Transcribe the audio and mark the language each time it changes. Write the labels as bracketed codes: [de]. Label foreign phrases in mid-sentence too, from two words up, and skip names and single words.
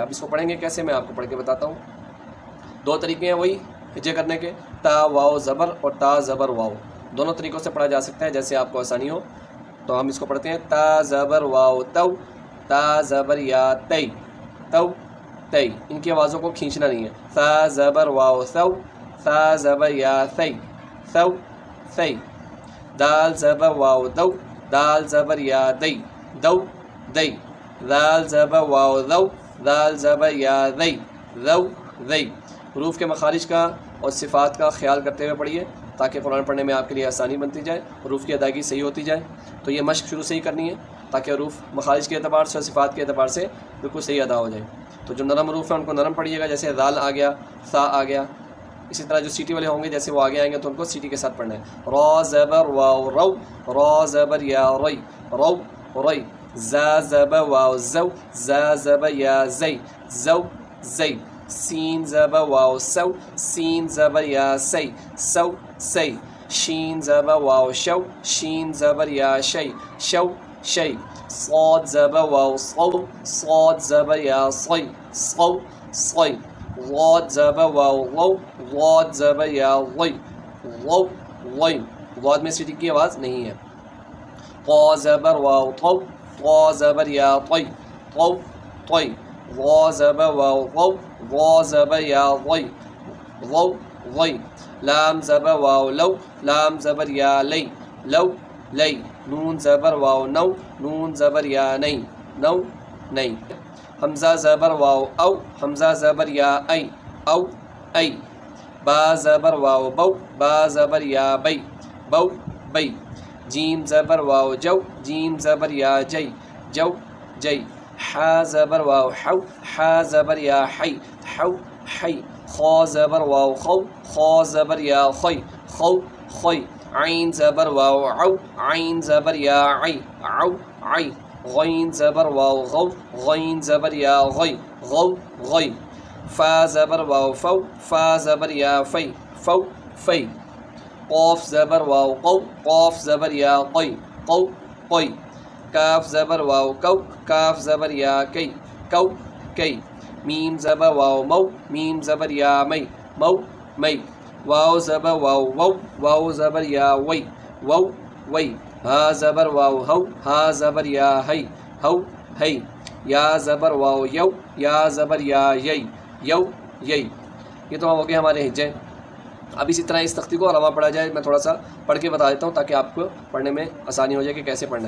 [ur] اب اس کو پڑھیں گے کیسے میں آپ کو پڑھ کے بتاتا ہوں. 2 طریقے ہیں وہی ہجے کرنے کے، تا واو زبر اور تا زبر واو. دونوں طریقوں سے پڑھا جا سکتا ہے جیسے آپ کو آسانی ہو. تو ہم اس کو پڑھتے ہیں تا زبر واو تو، تا زبر یا تی تو تی. ان کی آوازوں کو کھینچنا نہیں ہے. تا زبر واو ثو، تا زبر یا ثی ثو ثی. دال زبر واو دو، دال زبر یا دی دو دی. دال زبر واو ذو، دال زبر یا ذی ذو ذی. حروف کے مخارج کا اور صفات کا خیال کرتے ہوئے پڑھیے تاکہ قرآن پڑھنے میں آپ کے لیے آسانی بنتی جائے، حروف کی ادائیگی صحیح ہوتی جائے. تو یہ مشق شروع سے ہی کرنی ہے تاکہ حروف مخارج کے اعتبار سے اور صفات کے اعتبار سے بالکل صحیح ادا ہو جائے. تو جو نرم حروف ہیں ان کو نرم پڑھیے گا، جیسے ذال آ گیا، ثا آ گیا. اسی طرح جو سیٹی والے ہوں گے جیسے وہ آگے آئیں گے تو ان کو سیٹی کے ساتھ پڑھنا ہے. را زبر واو رو، را زبر یا ری رو ری. زا زبر واو زو، زا زبر یا زی زو زی. سین زبر واو سو، سین زبر یا سی سو سی. شین زبر واو شو، شین زبر یا شی شو شی. صاد زبر واو صو، صاد زبر یا صی صو صی. ضاد زبر واو غو، ضاد زبر یا غی غو غی. ضاد میں سیٹی کی آواز نہیں ہے. طا زبر واو طو، طا زبر یا طی طو طی. ضا زبر واو غو، ضا زبر یا غی غو غی. لام زبر واو لو، لام زبر یا لی لو لی. نون زبر واو نو، نون زبر یا نئی نو نئی. حمزہ زبر واو او، حمزہ زبر یا ای او ای. با زبر واو بو، با زبر یا بی بو بی. جیم زبر واو جو، جیم زبر یا جی جو جی. حا زبر واو حو، حا زبر یا حی حو حی. خا زبر واو خو، خا زبر یا خی خو خی. عین زبر واو عو، عین زبر یا عی عو عی. غین زبر واو غو، غین زبر یا غی غو غی. فا زبر واو فو، فا زبر یا فی فو فی. قاف زبر واو قو، قاف زبر یا قی قو قی. کاف زبر واو کو، کاف زبر یا کی کو کی. میم زبر واو مو، میم زبر یا می مو می. واو زبر واو وو، واو زبر یا وی وو وی. ہا زبر واو ہو، ہا زبر یا ہی ہو ہی. یا زبر واو یو، یا زبر یا یی یو یئی. یہ تو ہو گئے ہمارے ہجے. اب اسی طرح اس تختی کو رواں پڑھا جائے. میں تھوڑا سا پڑھ کے بتا دیتا ہوں تاکہ آپ کو پڑھنے میں آسانی ہو جائے کہ کیسے پڑھنا ہے.